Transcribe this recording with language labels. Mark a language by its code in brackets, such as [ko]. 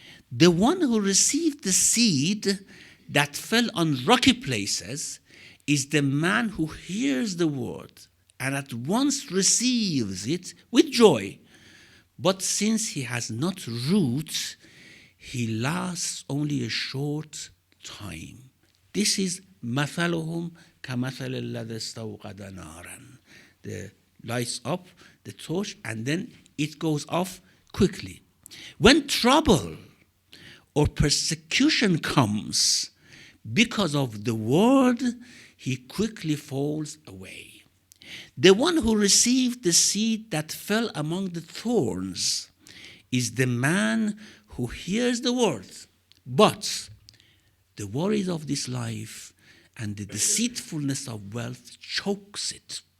[en] The one who received the seed that fell on rocky places is the man who hears the word and at once receives it with joy. But since he has not roots, he lasts only a short time. This is [ar] مثلهم كمثل الذي استوقد نارا. [en] The lights up, the torch, and then it goes off quickly. When trouble or persecution comes because of the word, he quickly falls away. The one who received the seed that fell among the thorns is the man who hears the word, but the worries of this life and the deceitfulness of wealth chokes it.